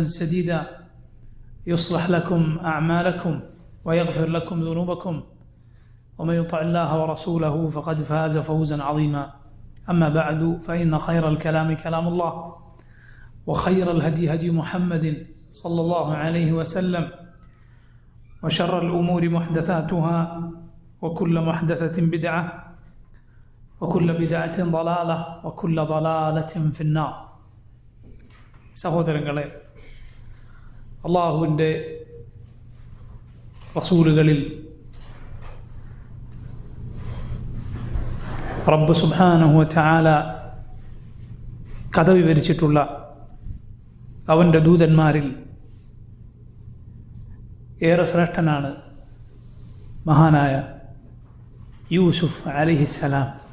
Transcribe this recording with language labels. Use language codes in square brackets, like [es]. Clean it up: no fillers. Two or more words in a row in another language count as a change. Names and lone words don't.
[ar] سديدا يصلح لكم أعمالكم ويغفر لكم ذنوبكم ومن يطع الله ورسوله فقد فاز فوزا عظيما أما بعد فإن خير الكلام كلام الله وخير الهدي هدي محمد صلى الله عليه وسلم وشر الأمور محدثاتها وكل محدثة بدعة وكل بدعة ضلالة وكل ضلالة في النار. [ml] സഹോദരങ്ങളെ, അള്ളാഹുവിൻ്റെ റസൂലുകളിൽ റബ്ബ് [ar] سبحانه وتعالى [ml] കഥ വിവരിച്ചിട്ടുള്ള അവൻ്റെ ദൂതന്മാരിൽ ഏറെ ശ്രേഷ്ഠനാണ് മഹാനായ യൂസുഫ് അലൈഹിസ്സലാം.